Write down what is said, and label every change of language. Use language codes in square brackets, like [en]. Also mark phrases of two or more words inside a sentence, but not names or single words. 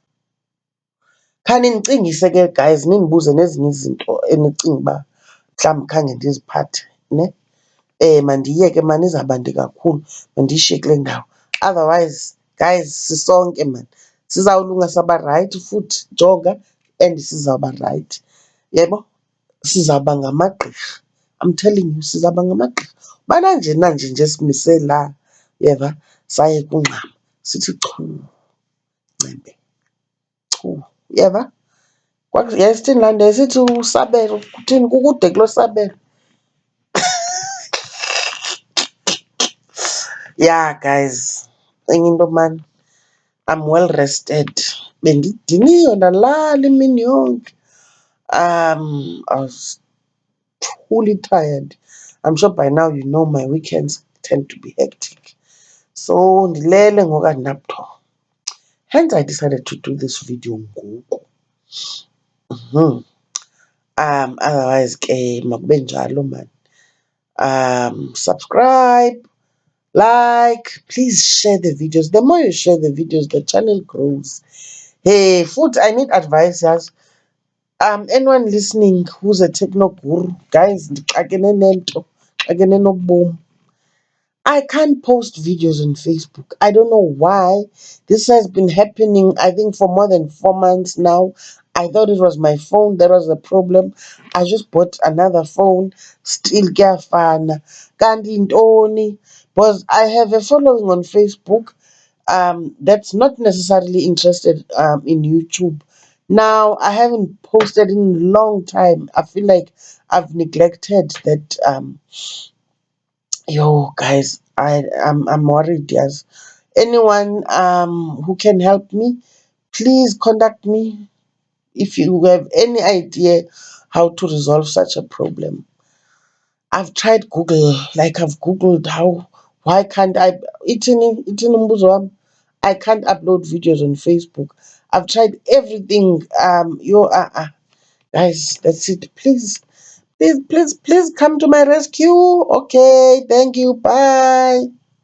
[xh] Khanindicingise ke guys, nindibuze nezinye izinto enicinga uba mhlawumbi khange ndiziphathe, ne? Mandiyeke mani, izawuba nde kakhulu. Mandiyishiye kule ndawo. [en] Otherwise guys, [xh] sisonke mani sizawulunga, sawuba rayithi futhi, jonga, and sizawuba rayithi. Yebo? Sizawuba ngamagqirha. [en] I'm telling you, [xh] sizawuba ngamagqirha. Ubana nje nanje nje simise la, uyeva, saye kungxama, sithi chu, ngcembe, chu, uyeva? Yayisithini laa nto? Yayisithi usabelo, kuthini? Kukude kulo sabelo. [en] Yeah guys, [xh] enye into mani, [en] I'm well rested. [xh] Bendidiniwe, ndalala imini yonke. [en] I was truly tired. I'm sure by now you know my weekends tend to be hectic. [xh] So ndilele ngoku andinabuthongo. [en] Hence I decided to do this video ngoku. [xh] Otherwise ke makube njalo mani. [en] Subscribe, like, please share the videos. The more you share the videos, the channel grows. Hey, futhi I need advice, yes. Anyone listening who's a techno guru, guys, [xh] ndixakene nento, ndixakene nobomi. [en] I can't post videos on Facebook. I don't know why. This has been happening, I think, for more than 4 months now. I thought it was my phone that was the problem. I just bought another phone. [xh] Still kuyafana. Kanti ntoni? [en] Because I have a following on Facebook that's not necessarily interested in YouTube. Now, I haven't posted in a long time. I feel like I've neglected that. Yo, guys, I'm worried. Yes, anyone who can help me, please contact me if you have any idea how to resolve such a problem. I've tried Google, like I've Googled why can't [xh] ithini umbuzo wami? [en] I can't upload videos on Facebook. I've tried everything. Guys, that's it. Please come to my rescue. Okay, thank you. Bye.